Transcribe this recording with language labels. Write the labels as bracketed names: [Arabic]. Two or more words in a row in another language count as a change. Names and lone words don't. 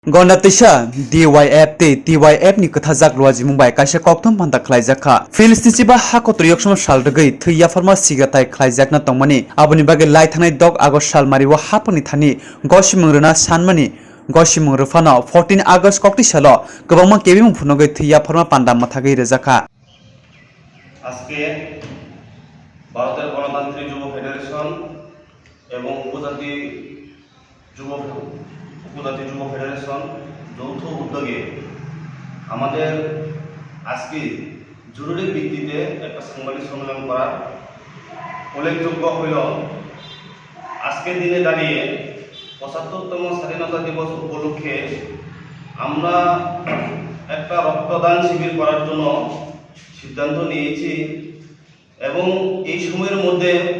[Kok Borok] Gonatisa DYF te TYF ni kathajak roaji mumbai kaisa koktom panta khlaijaka Filistin ba hakotriok soma salrgei thuya farma sigatai khlaijak na tongmani aboni bage lai thanai dog agos salmari wa hapani thani gosimungruna sanmani gosimungruna fano 14 August kokti salo gobangma kebi mungfunogai thuya farma panda mathagei rejaka [Bangla] আজকে ভারতের গণতান্ত্রিক যুব ফেডারেশন এবং উপজাতি যুব ফেডারেশন যৌথ উদ্যোগে আমাদের আজকে জরুরি ভিত্তিতে একটা সাংবাদিক সম্মেলন করার উল্লেখযোগ্য হইল আজকের দিনে দাঁড়িয়ে ৭৫তম স্বাধীনতা দিবস উপলক্ষে আমরা একটা রক্তদান শিবির করার জন্য সিদ্ধান্ত নিয়েছি এবং এই সময়ের মধ্যে